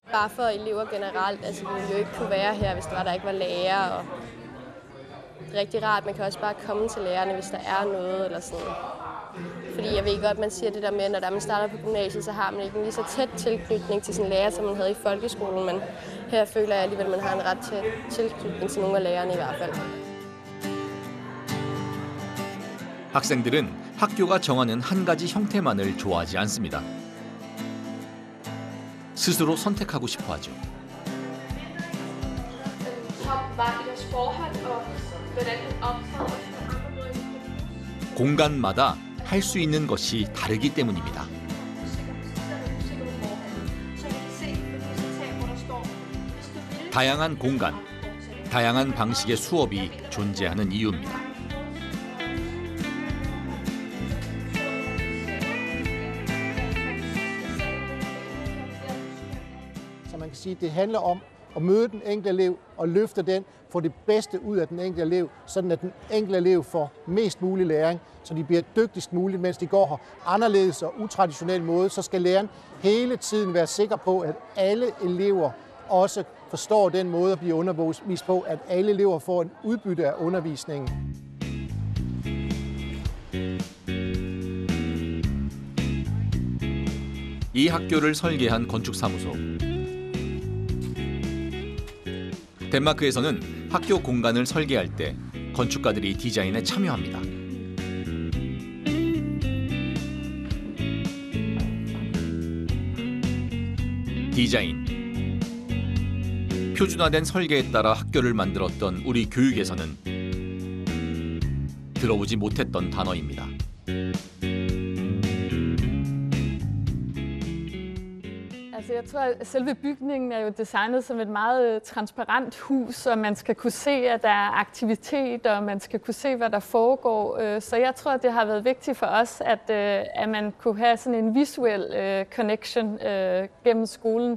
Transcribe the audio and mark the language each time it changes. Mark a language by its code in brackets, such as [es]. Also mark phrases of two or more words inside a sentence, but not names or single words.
[da] Bare for elever generelt, altså vi ville jo ikke kunne være her, hvis det var, der ikke var lærer, og rigtig rart. Man kan også bare komme til lærerne, hvis der er noget eller sådan. Fordi jeg ved godt, man siger det der med, når man starter på gymnasiet, så har man ikke en lige så tæt tilknytning til sin lærer, som man havde i folkeskolen. Men her føler jeg alligevel, at man har en ret tæt tilknytning til nogle af lærerne i hvert fald. [ko] 학생들은 학교가 정하는 한 가지 형태만을 좋아하지 않습니다. 스스로 선택하고 싶어 하죠. 공간마다 할 수 있는 것이 다르기 때문입니다. 다양한 공간, 다양한 방식의 수업이 존재하는 이유입니다. [da] Så man kan sige, at det handler om at møde den enkelte elev og løfte den, få det bedste ud af den enkelte elev, sådan at den enkelte elev får mest mulig læring, så de bliver dygtigst muligt, mens de går her anderledes og utraditionel måde, så skal læreren hele tiden være sikker på, at alle elever også forstår den måde at blive undervist på, at alle elever får en udbytte af undervisningen. [ko] 이 학교를 설계한 건축사무소. 덴마크에서는 학교 공간을 설계할 때 건축가들이 디자인에 참여합니다. 디자인. 표준화된 설계에 따라 학교를 만들었던 우리 교육에서는 들어보지 못했던 단어입니다. [da] Altså jeg tror, at selve bygningen er jo designet som et meget transparent hus, og man skal kunne se, at der er aktivitet, og man skal kunne se, hvad der foregår. Så jeg tror, at det har været vigtigt for os, at man kunne have sådan en visuel connection gennem skolen.